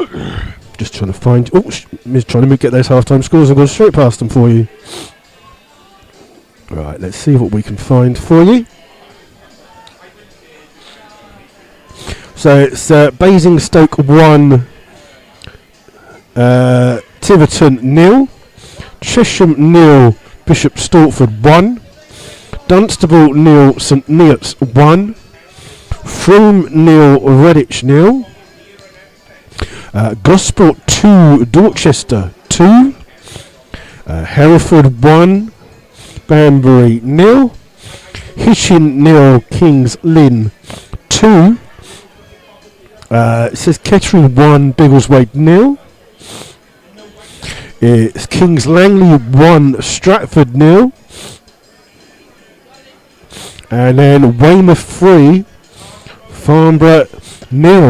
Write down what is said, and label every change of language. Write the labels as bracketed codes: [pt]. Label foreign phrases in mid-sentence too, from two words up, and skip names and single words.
[en] Just trying to find. Miss trying to get those half-time scores. I've gone straight past them for you. Right, let's see what we can find for you. So it's Basingstoke 1, Tiverton 0, Chesham 0, Bishop Stortford 1, Dunstable 0, St Neots 1, Frome 0, Redditch 0, Gosport 2, Dorchester 2, Hereford 1, Banbury 0, Hitchin 0, Kings Lynn 2. It says Kettering 1, Biggleswade 0. It's Kings Langley 1, Stratford 0. And then Weymouth 3, Farnborough 0.